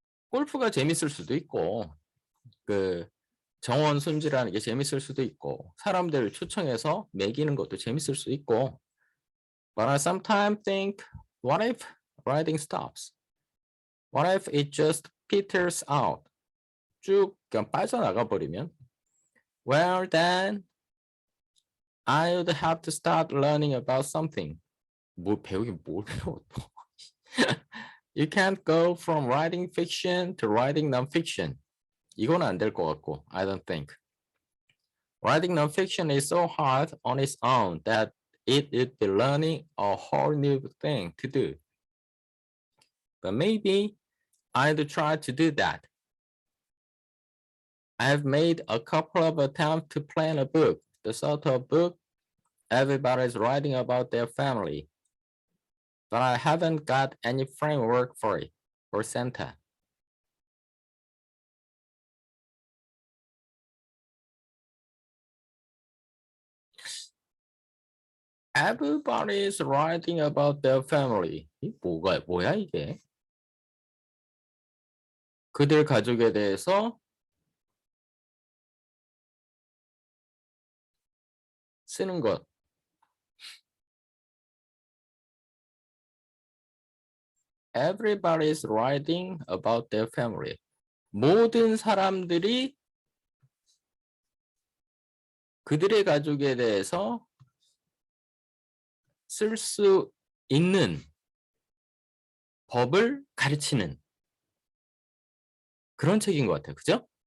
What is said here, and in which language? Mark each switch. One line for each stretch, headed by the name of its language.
Korean: 골프가 재밌을 수도 있고 그 정원 손질하는 게 재밌을 수도 있고 사람들 초청해서 먹이는 것도 재밌을 수 있고
English: But I sometimes think, what if riding stops? What if it just peters out?
Korean: 쭉 그냥 빠져나가 버리면
English: Well, then I would have to start learning about something.
Korean: 뭐 배우긴 뭘 배워 또.
English: You can't go from writing fiction to writing non-fiction.
Korean: 이건 안 될 것 같고,
English: I don't think. Writing non-fiction is so hard on its own that it would be learning a whole new thing to do. But maybe I'd try to do that. I've made a couple of attempts to plan a book, the sort of book everybody's writing about their family. But I haven't got any framework for it, for Santa. Everybody's writing about their family.
Korean: 뭐야 이게? 그들 가족에 대해서 쓰는 것.
English: Everybody's writing about their family.
Korean: 모든 사람들이 그들의 가족에 대해서 쓸 수 있는 법을 가르치는 그런 책인 것 같아요. 그죠?